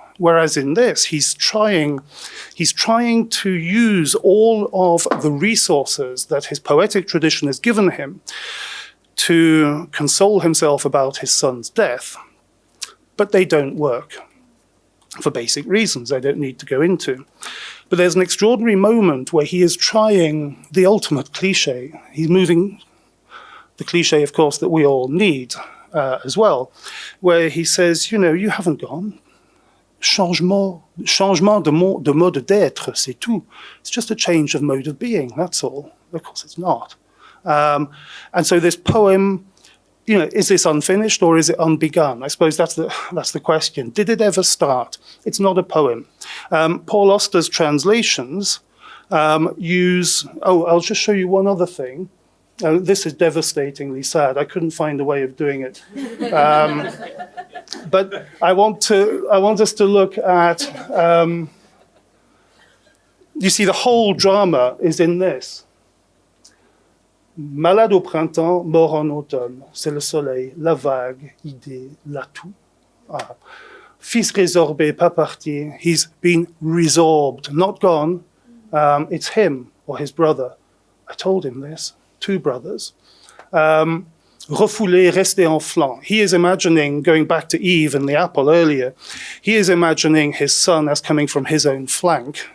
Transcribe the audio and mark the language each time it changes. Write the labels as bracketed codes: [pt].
[en] Whereas in this, he's trying to use all of the resources that his poetic tradition has given him to console himself about his son's death, but they don't work for basic reasons I don't need to go into. But there's an extraordinary moment where he is trying the ultimate cliche. He's moving the cliche, of course, that we all need as well, where he says, you haven't gone. [fr] changement de mode d'être, c'est tout. [en] It's just a change of mode of being, that's all. Of course it's not. And so this poem, is this unfinished or is it unbegun? I suppose that's the question. Did it ever start? It's not a poem. Paul Auster's translations use... Oh, I'll just show you one other thing. This is devastatingly sad. I couldn't find a way of doing it. But I want us to look at... you see, the whole drama is in this. [fr] Malade au printemps, mort en automne. C'est le soleil, la vague, idée, l'atout. Ah. Fils résorbé, pas parti. [en] He's been resorbed, not gone. It's him or his brother. I told him this. 2 brothers. [fr] Refoulé, resté en flanc. [en] He is imagining, going back to Eve and the apple earlier, he is imagining his son as coming from his own flank.